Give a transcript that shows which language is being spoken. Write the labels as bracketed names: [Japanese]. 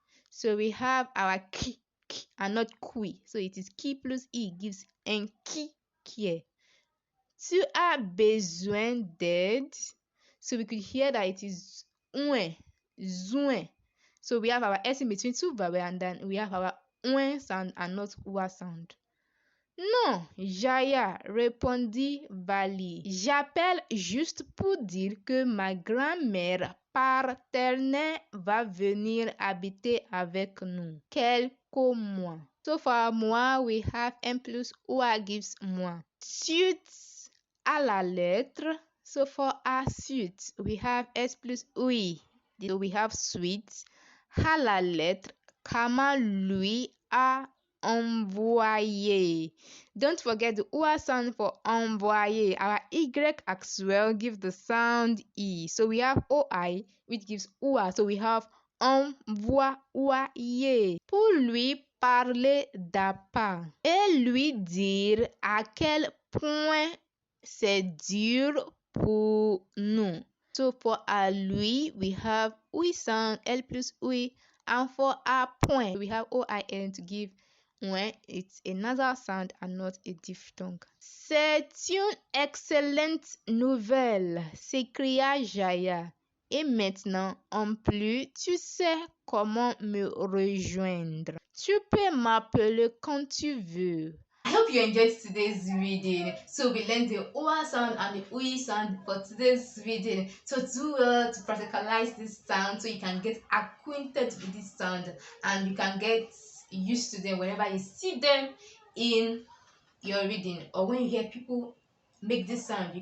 [English] So we have our ki and not qui. So it is ki plus i gives inquiet. [French] Tu as besoin d'aide? [English] So we could hear that it is ouin, zouin. So we have our S in between two vowels and then we have our ouin sound and not oua sound. [French] Non, Jaya, répondit Vali. J'appelle juste pour dire que ma grand-mère paternelle va venir habiter avec nous quelques mois. [English] So for moi, we have M plus oua gives moi. [French] Suite à la lettre. [English] So for our suite, we have S plus oui. So we have [French] suite à la lettre. Comment lui a envoyé. [English] Don't forget the oua sound for envoyer. Our Y as well give the sound E. So we have OI which gives oua. So we have envoyer. [French] Pour lui parler d'appât et lui dire à quel point c'est dur pour nous. [English] So for à lui, we have oui sound, L plus oui. And for à point, we have OIN to give when it's a nasal sound and not a diphthong. [French] C'est une excellente nouvelle, s'écria Jaya. Et maintenant, en plus, tu sais comment me rejoindre. Tu peux m'appeler quand tu veux. [English] I hope you enjoyed today's reading. So we learned the oa sound and the ui sound for today's reading. So do well to practicalize this sound so you can get acquainted with this sound and you can get used to them whenever you see them in your reading or when you hear people make this sound.